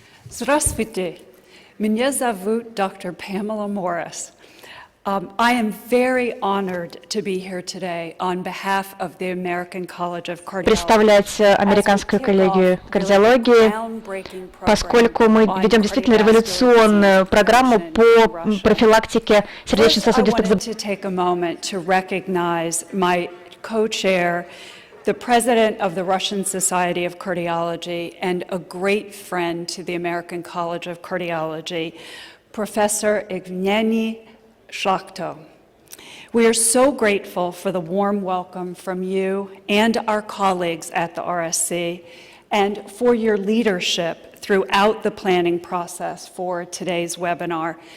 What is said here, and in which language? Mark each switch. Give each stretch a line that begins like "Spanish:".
Russian: Здравствуйте, меня зовут Dr. Pamela Morris.
English: I am very honored to be here today on behalf of the American College of Cardiology.
Russian: Представлять американскую коллегию кардиологии, поскольку мы ведем действительно революционную программу по профилактике сердечно-сосудистых заболеваний.
English: The president of the Russian Society of Cardiology and a great friend to the American College of Cardiology, Professor Evgeny Shlakto. We are so grateful for the warm welcome from you and our colleagues at the RSC and for your leadership throughout the planning process for today's webinar.